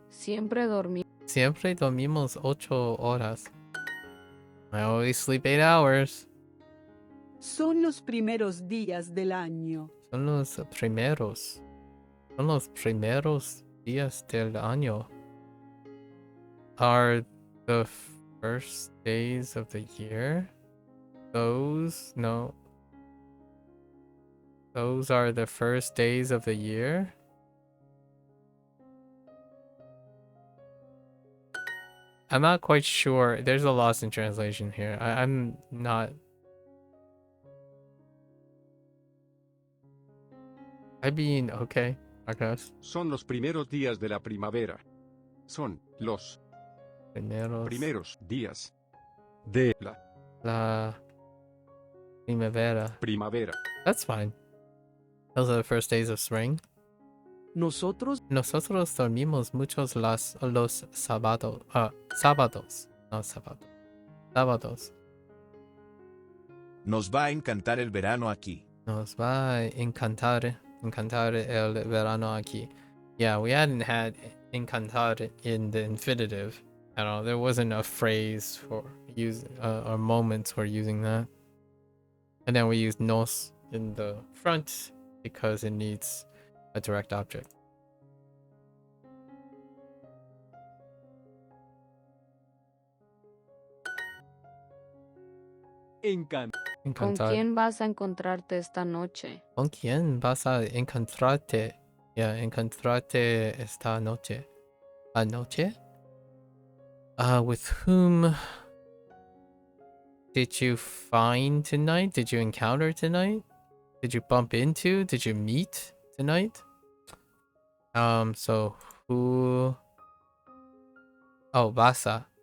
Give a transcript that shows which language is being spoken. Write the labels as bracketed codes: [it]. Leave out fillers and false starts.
[es] Siempre dormí. Siempre dormimos 8 horas. [en] I always sleep 8 hours. [es] Son los primeros días del año. Son los primeros. Son los primeros días del año. [en] Are the first days of the year? Those? No. Those are the first days of the year? I'm not quite sure. There's a loss in translation here. I'm not... I mean, okay, I guess. [es] Son los primeros días de la primavera. Son los primeros días de La primavera. primavera. [en] That's fine. Those are the first days of spring. [es] Nosotros Nosotros dormimos muchos los sábados. Sábados. No sábado. Sábados. Nos va a encantar el verano aquí. Nos va a encantar el verano aquí. [en] Yeah, we hadn't had encantar in the infinitive at all. There wasn't a phrase for use or moments for using that. And then we use nos in the front because it needs a direct object. [es] ¿Con Encantar. quién vas a encontrarte esta noche? ¿Con quién vas a encontrarte? Yeah, encontrarte esta noche. ¿Anoche? [en] With whom did you find tonight? Did you encounter tonight? Did you bump into? Did you meet tonight? So who... Oh, Basa.